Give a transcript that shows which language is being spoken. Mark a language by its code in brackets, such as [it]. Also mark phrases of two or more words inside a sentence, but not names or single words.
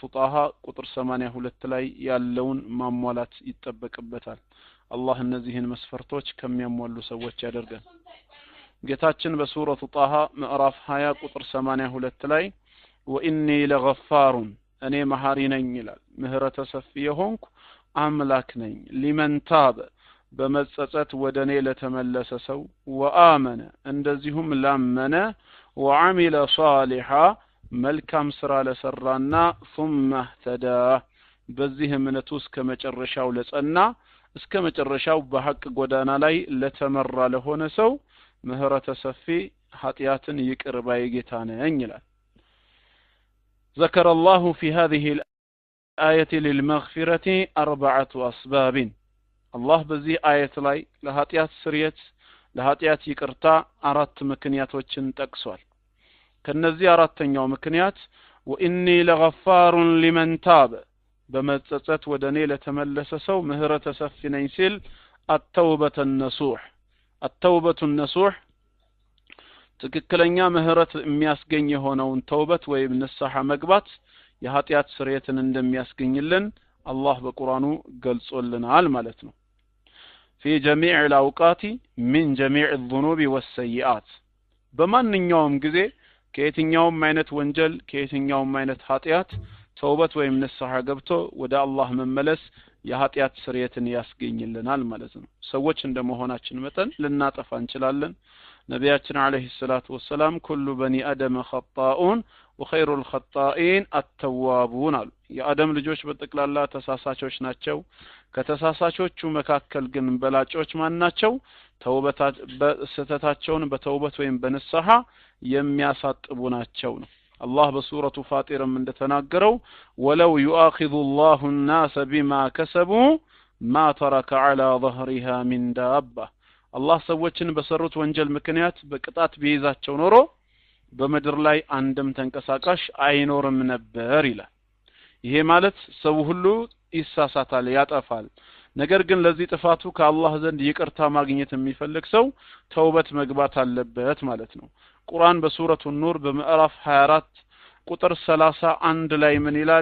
[am] ጣሃ ቁጥር 82 ላይ ያለውን ማሟላት ይጠበቅበታል። አላህ እነዚህን መስፈርቶች ከሚያሟሉ ሰዎች ያደርጋል። ጌታችን በሱረቱ ጣሃ ምዕራፍ 20 ቁጥር 82 ላይ [ar] وإني لغفار [am] እኔ መሐሪ ነኝ ይላል። ምህረተ ሰፊ የሆንኩ አምላክ ነኝ [ar] لمن تاب [am] በመጸጸት ወደኔ ለተመለሰ ሰው ወአመነ እንደዚሁም ላመነ [ar] وعمل صالحا [am] መልካም ስራ ለሰራና [ar] ثم اهتدى [am] በዚህ እምነቱ እስከ መጨረሻው ለጸና እስከ መጨረሻው በሐቅ ጎዳና ላይ ለተመራ ለሆነ ሰው ምህረተ ሰፊ ኃጢያትን ይቅር ባይ ጌታ ነኝ ይላል። [ar] ذكر الله في هذه الآية للمغفرة 4 أسباب الله [am] በዚህ አየት ላይ ለኃጢያት ስርየት ለኃጢያት ይቅርታ 4 ምክንያቶችን ጠቅሷል። ከነዚህ አራተኛው ምክንያት [ar] وإني لغفار لمن تاب [am] በመጸጸት ወደኔ ለተመለሰ ሰው ምህረተ ሰፊ ነኝ ሲል التوبة النصوح ትክክለኛ ምህረት የሚያስገኝ የሆነውን ተውበት ወይም ንስሐ መግባት የኃጢያት ስርየትን እንደሚያስገኝልን አላህ በቁርአኑ ገልጾልናል ማለት ነው። في [ar] جميع الأوقات من جميع الذنوب والسيئات [am] በማንኛውም ጊዜ ከየትኛውም አይነት ወንጀል ከየትኛውም አይነት ኃጢያት ተውበት ወይም ንስሐ ገብቶ ወደ አላህ መመለስ የኃጢያት ስርየትን ያስገኝልናል ማለት ነው። ሰዎች እንደመሆናችን መጠን ልናጠፋ እንችላለን። ነቢያችን [ar] عليه الصلاة والسلام كل بني آدم خطاء وخير الخطائين التوابون [am] አሉ። የአደም ልጆች በጠቅላላ ተሳሳቾች ናቸው። ከተሳሳቾቹ መካከል ግን በላጮች ማን ናቸው? ስህተታቸውን በተውበት ወይም በንስሐ የሚያሳጥቡ ናቸው ነው። አላህ በሱረቱ ፋጢርም እንደተናገረው ወለው [ar] يؤاخذ الله الناس بما كسبوا ما ترك على ظهرها من دابة [am] አላህ ሰዎችን በሰሩት ወንጀል ምክንያት በቅጣት ቢይዛቸው ኖሮ በመድር ላይ አንድም ተንቀሳቃሽ አይኖርም ነበር ይላል። ይሄ ማለት ሰው ሁሉ ይሳሳታል ያጠፋል። ነገር ግን ለዚህ ጥፋቱ ከአላህ ዘንድ ይቅርታ ማግኘት የሚፈልግ ሰው ተውበት መግባት አለበት ማለት ነው። ቁርአን በሱረቱ ኑር በምዕራፍ 24 ቁጥር 31 ላይ ምን ይላል?